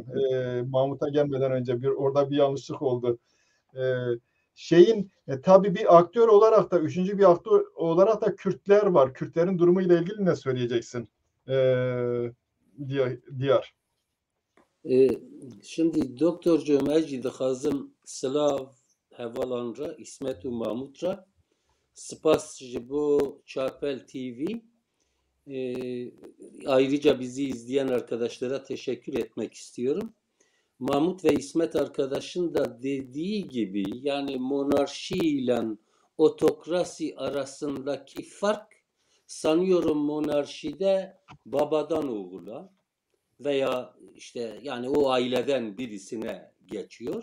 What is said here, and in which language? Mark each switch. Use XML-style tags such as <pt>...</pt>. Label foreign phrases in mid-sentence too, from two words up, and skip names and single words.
<tr>Mahmut'a gelmeden önce orada bir yanlışlık oldu. Tabii bir aktör olarak da, üçüncü bir aktör olarak da Kürtler var. Kürtlerin durumuyla ilgili ne söyleyeceksin? Diyar. Şimdi doktorcuğum</tr> <ku>eci dixwazim silav hevalan ra İsmet û Mahmud ra spas ji bo Çarpel TV</ku> <tr>ayrıca bizi izleyen arkadaşlara teşekkür etmek istiyorum. Mahmut ve İsmet arkadaşın da dediği gibi yani monarşi ile otokrasi arasındaki fark sanıyorum monarşide babadan oğula veya işte yani o aileden birisine geçiyor.</tr>